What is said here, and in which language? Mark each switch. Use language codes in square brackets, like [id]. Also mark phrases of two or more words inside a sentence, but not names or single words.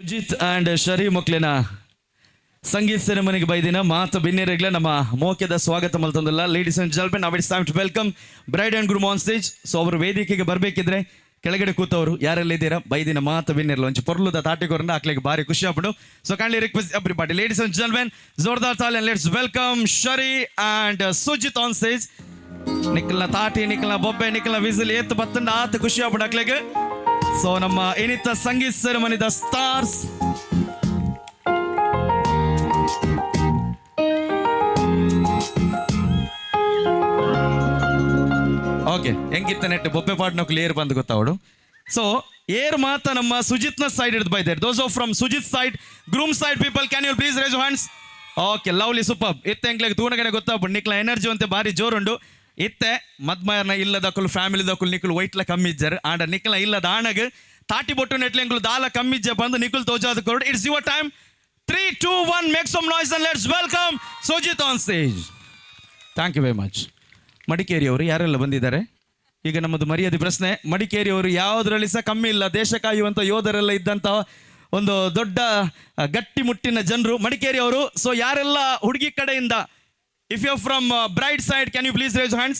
[tcy] ಸುಜಿತ್ ಆ್ಯಂಡ್ ಶರಿ ಮೊಕ್ಲಿನ ಸಂಗೀತ ಸೆರೆಮನಿಗೆ ಬೈದಿನ ಮಾತು ಬಿನ್ನಿರಗ್ಲ ನಮ್ಮ ಮೋಕೆದ ಸ್ವಾಗತ ಮಲ್ತಂದಿಲ್ಲ. [en] Ladies and gentlemen, now it's time to welcome bride and groom on stage. [kn] ಸೊ ಅವರು ವೇದಿಕೆಗೆ ಬರಬೇಕಿದ್ರೆ ಕೆಳಗಡೆ ಕೂತವರು ಯಾರೆಲ್ಲ ಇದ್ದೀರಾ [tcy] ಬೈದಿನ ಮಾತು ಬಿನ್ನಿರಲ್ಲ ಒಂಚು ಪೊರ್ಲುದ ತಾಟಿಗೋರನ್ನ [kn] ಹಾಕ್ಲಿಕ್ಕೆ ಭಾರಿ ಖುಷಿ ಆಗ್ಬಿಡು. [en] So kindly request everybody, ladies and gentlemen, [hi] जोरदार ताली [en] and let's welcome Shari and Sujith on stage. [tcy] ನಿಕ್ಕಲ್ನ ತಾಟಿ, ನಿಕ್ಕಲ್ನ ಬೊಬ್ಬೆ, ನಿಕ್ಕಲ್ನ ವಿಸಿಲ್ ಏತ್ತು ಬತ್ತಂಡ ಆತು ಖುಷಿ ಆಗ್ಬಿಡು ಹಾಕ್ಲಿಕ್ಕೆ. ಸೊ ನಮ್ಮ ಏನಿತ್ತ ಸಂಗೀತ ಸೆರೆಮನಿದ ಸ್ಟಾರ್ಸ್ ಓಕೆ ಹೆಂಗಿತ್ತ ನೆಟ್ ಬೊಬ್ಬೆ ಪಾಟ್ನೋಕ್ಲಿ ಏರ್ ಬಂದು ಗೊತ್ತಾವಡು. ಸೊ ಏರ್ ಮಾತ ನಮ್ಮ ಸುಜಿತ್ನ ಸೈಡ್ ಹಿಡಿದು ಬೈತಾರೆ. [en] Those of from Sujith side, groom side people, can you please raise hands. OK, lovely super. [tcy] ಇತ್ತೆ ಎಂಕ್ಲೆಗೆ ತೂಣಗನೆ ಗೊತ್ತಾಗ್ಬಿಡು ನಿಕ್ಲ ಎನರ್ಜಿ ಅಂತೆ ಭಾರಿ ಜೋರುಂಡು. ಇತ್ತೆ ಮದ್ಮಯರ್ನ ಇಲ್ಲದಕ್ಕಲು ಫ್ಯಾಮಿಲಿದಕ್ಕಲು ನಿಕ್ಕಲು ವೈಟ್ಲ ಕಮ್ಮಿಜ್ಜರ್ ಆಂಡ ನಿಕ್ಕಲ ಇಲ್ಲದ ಆಣಗ್ ತಾಟಿ ಬೊಟ್ಟು ನೆಟ್ಲೆ ಎಂಕ್ಲು ದಾಲ ಕಮ್ಮಿಜ್ಜ ಬಂದು ನಿಕ್ಕಲು ತೋಜಾದ ಕೊರಡು. [en] It's your time. 3, 2, 1 make some noise and let's welcome Sujith on stage. Thank you very much. [kn] ಮಡಿಕೇರಿಯವರು ಯಾರೆಲ್ಲ ಬಂದಿದ್ದಾರೆ? ಈಗ ನಮ್ಮದು ಮರ್ಯಾದೆ ಪ್ರಶ್ನೆ. ಮಡಿಕೇರಿಯವರು ಯಾವುದರಲ್ಲಿ ಸಹ ಕಮ್ಮಿ ಇಲ್ಲ, ದೇಶ ಕಾಯುವಂಥ ಯೋಧರೆಲ್ಲ ಇದ್ದಂಥ ಒಂದು ದೊಡ್ಡ ಗಟ್ಟಿ ಮುಟ್ಟಿನ ಜನರು ಮಡಿಕೇರಿಯವರು. ಸೊ ಯಾರೆಲ್ಲ ಹುಡುಗಿ ಕಡೆಯಿಂದ, [en] if you from bride side can you please raise hands.